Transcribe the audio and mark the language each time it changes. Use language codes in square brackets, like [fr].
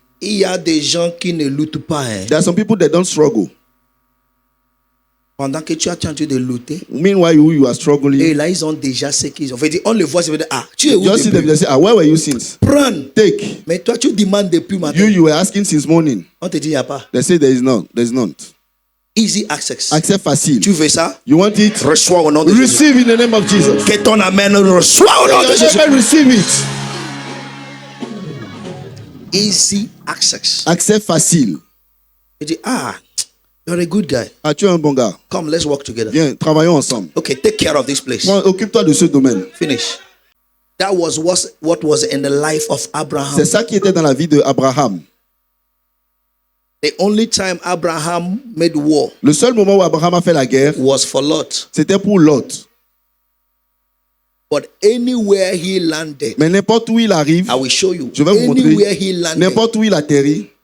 [fr] Il y a des gens qui ne luttent pas. Hein. [en] There are some people that don't struggle. [fr] Pendant que tu as tenté de lutter, [en] Meanwhile, you are struggling. [fr] et là ils ont déjà ce qu'ils ont. Fait dire, on le voit, ça veut dire, ah, tu es où [en] Just see them, [fr] depuis? [en] they say, where were you since? [fr] Prends. [en] Take. [fr] Mais toi, tu demandes depuis matin. [en] You were asking since morning. [fr] On te dit, il n'y a pas. [en] They say there is none. There is none. Easy access. [fr] Accès facile. Tu veux ça? [en] You want it? [fr] Reçois au nom de Jésus. [en] Receive in the name of Jesus. [fr] Que ton amen reçoit au nom de Jésus. [en] Receive it. Easy access. [fr] Accès facile. Tu dis, ah, [en] you're a good guy. [fr] Ah, tu es un bon gars. [en] Come, let's work together. [fr] Viens, travaillons ensemble. [en] Okay, take care of this place. [fr] Occupe-toi de ce domaine. [en] Finish. That was what was in the life of Abraham. [fr] C'est ça qui était dans la vie d'Abraham. [en] The only time Abraham made war [fr] Le seul moment où Abraham a fait la guerre, [en] was for Lot. [fr] c'était pour Lot. [en] But anywhere he landed, [fr] Mais n'importe où il arrive, [en] I will show you. [fr] je vais vous [en] Anywhere [fr] montrer, [en] he landed, [fr] n'importe où il atterrit,